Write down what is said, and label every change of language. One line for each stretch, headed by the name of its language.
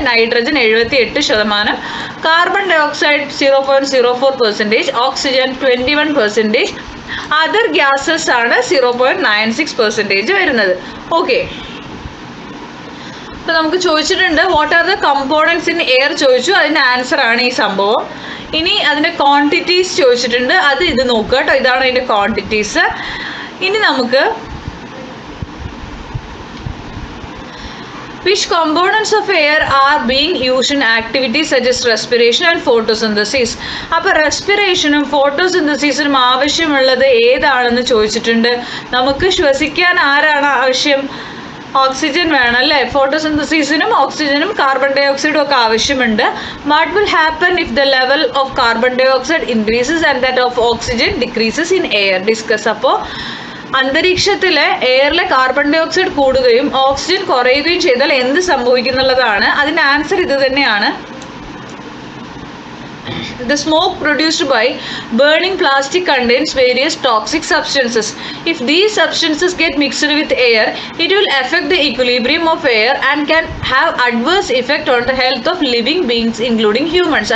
Malayalam: Nitrogen 78%, carbon dye oxide 0.04%, oxygen 21%, other gases ആണ് 0.96% വരുന്നത്. Okay, അപ്പോൾ നമുക്ക് ചോദിച്ചിട്ടുണ്ട്
English: what are the components in air
Malayalam: ചോദിച്ചു. അതിൻ്റെ ആൻസർ ആണ് ഈ സംഭവം. ഇനി അതിൻ്റെ ക്വാണ്ടിറ്റീസ് ചോദിച്ചിട്ടുണ്ട്, അത് ഇത് നോക്കുക കേട്ടോ. ഇതാണ് അതിൻ്റെ ക്വാണ്ടിറ്റീസ്. ഇനി നമുക്ക്
English: which components of air are being used in activities such as respiration and photosynthesis.
Malayalam: അപ്പോൾ റെസ്പിറേഷനും ഫോട്ടോസിന്തസിസിനും ആവശ്യമുള്ളത് ഏതാണെന്ന് ചോദിച്ചിട്ടുണ്ട്. നമുക്ക് ശ്വസിക്കാൻ ആരാണ് ആവശ്യം? ഓക്സിജൻ വേണം അല്ലേ. ഫോട്ടോസിന്തസിസിനും ഓക്സിജനും കാർബൺ ഡൈ ഓക്സൈഡും ഒക്കെ ആവശ്യമുണ്ട്.
English: What will happen if the level of carbon dioxide increases and that of oxygen decreases in air? Discuss.
Malayalam: അപ്പോൾ അന്തരീക്ഷത്തിലെ എയറിലെ കാർബൺ ഡൈ ഓക്സൈഡ് കൂടുകയും ഓക്സിജൻ കുറയുകയും ചെയ്താൽ എന്ത് സംഭവിക്കുന്നുള്ളതാണ്. അതിൻ്റെ ആൻസർ ഇത് തന്നെയാണ്.
English: The smoke produced by burning plastic contains various toxic substances. If these substances get mixed with air, it will affect the equilibrium of air and can have adverse effect on the health of living beings including humans.